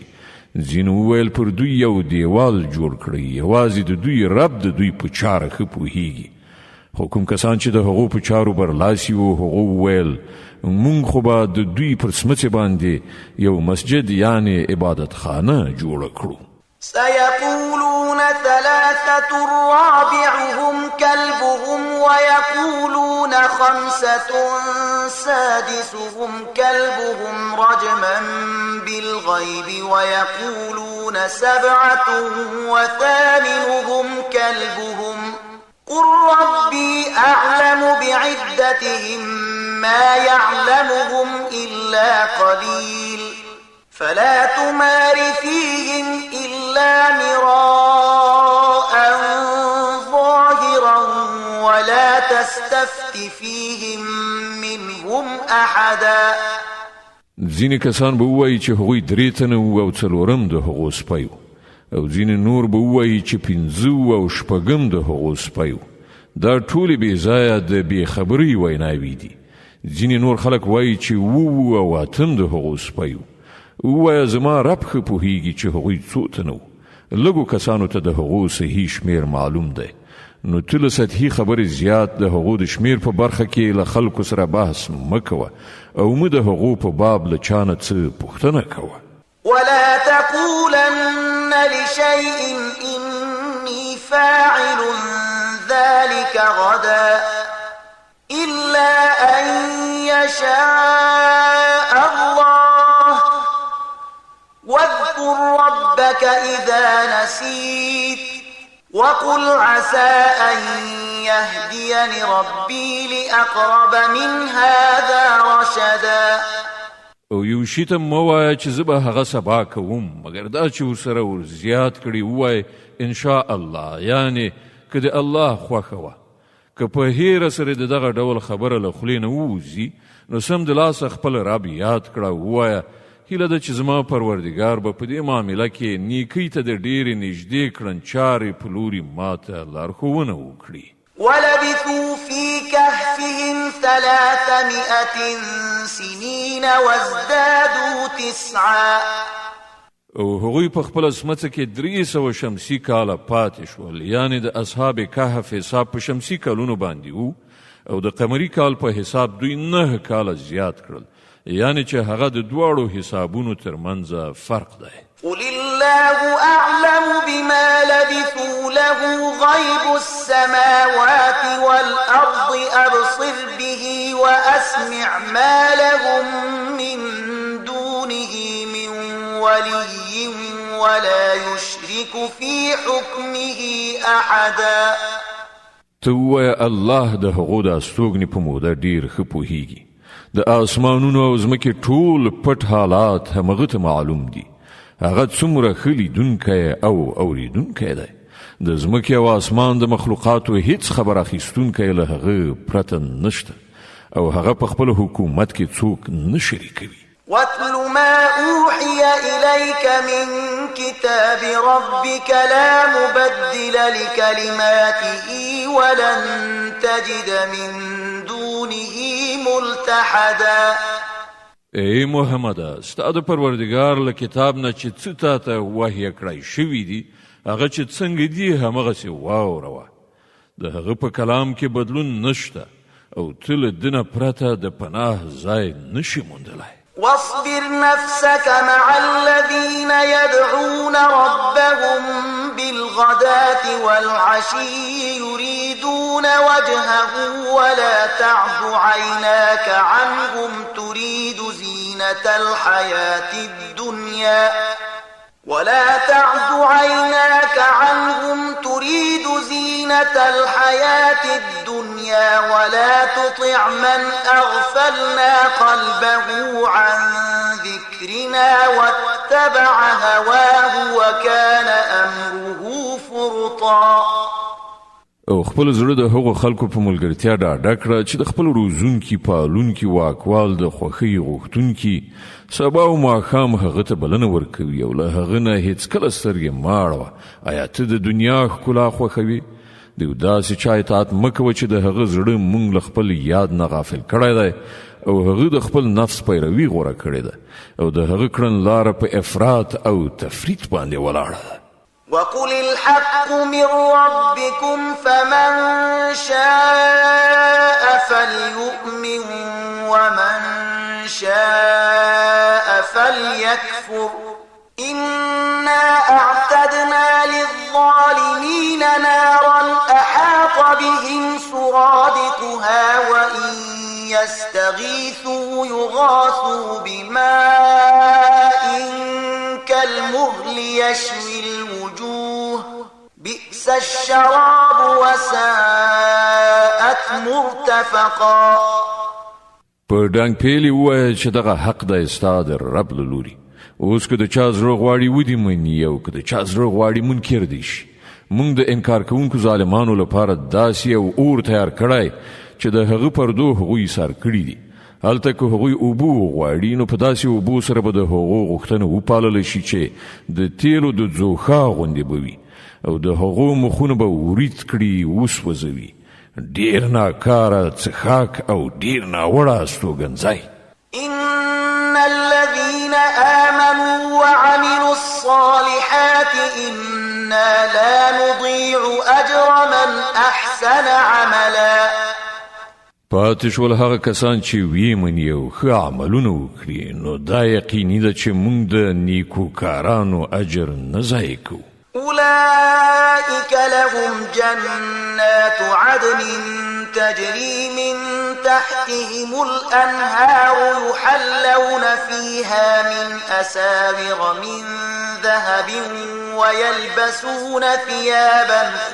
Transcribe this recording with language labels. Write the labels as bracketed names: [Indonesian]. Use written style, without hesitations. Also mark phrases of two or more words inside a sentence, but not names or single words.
[Pashto] ځینو وویل پر دوی یو دیوال جوړ کړئ، یوازې د دوی رب د دوی په چاره ښه پوهیږي. خو کوم کسان چې د هغو په چارو برلاسي وو هغو وویل مونږ خو به د دوی پر سمڅې باندې یو مسجد یعنی عبادت خانه جوړه کړو. [Arabic] سيقولون ثلاثة رابعهم كلبهم ويقولون خمسة سادسهم كلبهم رجما بالغيب ويقولون سبعة وثامنهم كلبهم قل ربي أعلم بعدتهم ما يعلمهم إلا قليل فلا تمار فيهم إلا مراء ظاهرا ولا تستفت فيهم منهم أحدا. [Pashto] ځینې کسان به ووایي چې هغوی 3 تنه وو او 4 د هغو سپی وو، او ځینې نور به ووایي چې 5 او 6 د هغو سپی وو. دا ټولې بې ځایه د بې خبرۍ ویناوې دي. ځینې نور خلک وایي چې 7 او 8 د هغو سپی وو. ووایه زما رب ښه پوهیږي چې هغوی څو تنه وو. لږو کسانو ته د هغو صحیح شمیر معلوم دی، نو ته له سطحي خبرې زیات د هغو د شمیر په برخه کې له خلکو سره بحث مه کوه او مه د هغو په باب له چا نه څه پوښتنه کوه. [Arabic] ولا تقولن لشيء إني فاعل ذلك غدا إلا أن يشاء الله واذكر ربك إذا نسيت وقل عسى أن يهديني ربي لأقرب من هذا رشدا. [Pashto] او یو شي ته مه وایه چې زه به هغه سبا کوم، مګر دا چې ورسره ور زیات کړي ووایه [Arabic] انشاء الله، [Pashto] یعنی که د الله خوښه وه. که په هیره سره د دغه ډول خبره له خولې نه ووځي نو سمدلاسه خپل رب یاد کړه، ووایه هیله ده چې زما پروردګار به په دې معامله کې نیکۍ ته د ډېرې نږدې کړنچارې په لوري ماته لارښوونه وکړي. [Arabic] ولبثوا في كهفهم 300 سنين وازدادوا 9. [Pashto] او هغوی په خپل سمڅه کې 300 شمسي کاله پاتې شول، یعنی د اصحاب کهف حساب په شمسي کالونو باندې وو او د قمري کال په حساب دوی 9 کاله زیات کړل، یعنی چې هغه د دواړو حسابونو ترمنځ فرق دی. [Arabic] قل الله أعلم بما لبثوا له غيب السماوات والأرض أبصر به وأسمع ما لهم من دونه من ولي ولا يشرك في حكمه أحدا. [Pashto] تو وای الله د هغو د استوګنې په موده ډیر ښه پوهیږي، د آسمانونو او ځمکې ټول پټ حالات همغه ته معلوم دي. هغه څومره ښه لیدونکی او اوریدونکی دی. د ځمکې او آسمان د مخلوقاتو هیڅ خبر اخیستونکی له هغه پرته نشته او هغه په خپل حکومت کې څوک نه شریکوي. [Arabic] واتل ما أوحي إليك من كتاب ربك لا مبدل لكلماته ولن تجد من دونه ملتحدا. [Pashto] ای محمد، ستا د پروردګار له کتاب نه چې څه تاته وحی کړی شوي دي هغه چې څنګه دي همغسې واوروه. د هغه په کلام کې بدلون نشته او ته له ده نه پرته د پناه ځای نشي موندلی. [Arabic] واصبر نفسك مع الذين يدعون ربهم بالغداة والعشي يريدون وجهه ولا تعد عيناك عنهم تريد زينة الحياة الدنيا ولا تطع من أغفلنا قلبه عن ذكرنا واتبع هواه وكان أمره فرطا. [Pashto] او خپل زړه د هغو خلکو په ملګرتیا ډاډه کړه چې د خپل روزونکي پالونکي واکوال د خوښۍ غوښتونکي سبا او ماښام هغه ته بلنه ورکوي او له هغه نه هیڅکله سترګې مه اړوه. آیا ته د دنیا ښکلا خوښوي؟ د یو داسې چا اطاعت مه کوه چې د هغه زړه موږ له خپل یاد نه غافل کړی دی او هغه د خپل نفس پیروي غوره کړې ده او د هغه کړنلاره په افراط او تفریط باندې ولاړه ده. [Arabic] وقل الحق من ربكم فمن شاء فليؤمن ومن شاء فليكفر إنا أعتدنا للظالمين نارا أحاط بهم سرادقها وإن يستغيثوا يغاثوا بماء كالمهل يشوي الوجوه بئس الشراب وساءت مرتفقا. [Pashto] په ډنګ پیلي ووایه چې دغه حق دی ستا د رب له لوري. اوس که د چا زړه غواړي ودې مني او که د چا زړه غواړي منکر دی شي. موږ د انکار کوونکو ظالمانو لپاره داسې یو اور تیار کړی چې د هغه پردو هغوی ایثار کړي دي. هلته که هغوی اوبه وغواړي نو په داسې اوبو سره به د هغو غوښتنه وپاللی شي چې د تیلو د ځوښا غوندې به وي او د هغو مخونه به ورید کړي وسوځوي. ډېر ناکاره څښاک او ډېر ناوړه استوګنځی. [Arabic] إن الذين آمنوا وعملوا الصالحات إنا لا نضيع أجر من أحسن عملا. [Pashto] پاتې شول هغه کسان چې ویې مني او ښه عملونه وکړي نو دا یقیني ده چې موږ د نیکوکارانو اجر نه ضایع کوو. [Arabic] أولئك لهم جنات عدن تجري من تحتهم الأنهار يحلون فيها من أساور من ذهب ويلبسون ثيابا